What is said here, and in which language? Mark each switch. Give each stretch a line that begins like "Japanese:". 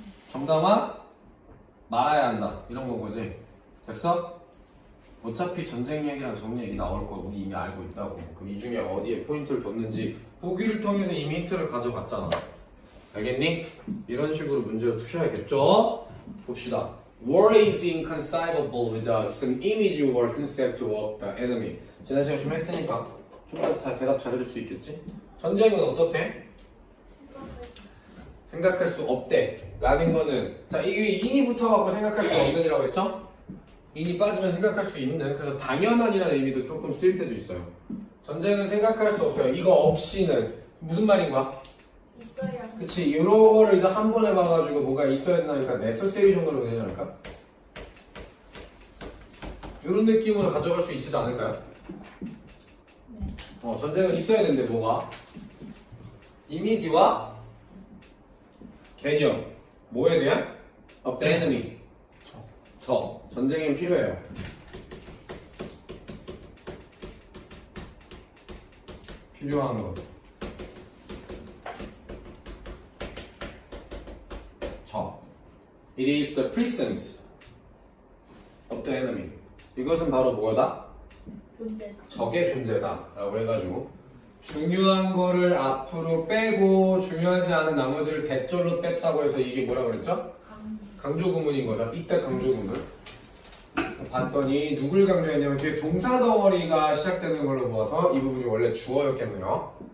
Korean: 정당화, 말아야 한다. 이런 거 거지. 됐어? 어차피 전쟁 얘기랑 정 얘기 나올 거 우리 이미 알고 있다고. 그럼 이 중에 어디에 포인트를 뒀는지 보기를 통해서 이미 힌트를 가져갔잖아. 알겠니? 이런 식으로 문제를 푸셔야겠죠? 봅시다.
English: War is inconceivable without some image or concept of the enemy.
Korean: 지난 시간에 좀 했으니까 좀 더 대답 잘해줄 수 있겠지? 전쟁은 어떻대? 생각할 수 없대. 라는 거는 자, 이게 인이 붙어갖고 생각할 수 없는이라고 했죠? 인이 빠지면 생각할 수 있는, 그래서 당연한이라는 의미도 조금 쓰일 때도 있어요. 전쟁은 생각할 수 없어요. 이거 없이는 무슨 말인 거야? 있어야. 그치, 이런 거를 이제 한 번 해봐가지고 뭐가 있어야 된다니까 necessary 정도로 되냐니까? 이런 느낌으로 가져갈 수 있지도 않을까요? 네. 전쟁은 있어야 되는데 뭐가? 이미지와 개념. 뭐에 대한?
English: of the enemy.
Korean: 전쟁엔 필요해요. 필요한 것.
English: It is the presence of the enemy.
Korean: 이것은 바로 뭐다? 존재. 적의 존재다 라고 해가지고 중요한 거를 앞으로 빼고 중요하지 않은 나머지를 대절로 뺐다고 해서 이게 뭐라 그랬죠? 강조 구문인 거죠. 이때 강조 구문. 봤더니 누굴 강조했냐면 뒤에 동사 덩어리가 시작되는 걸로 보아서 이 부분이 원래 주어였겠네요.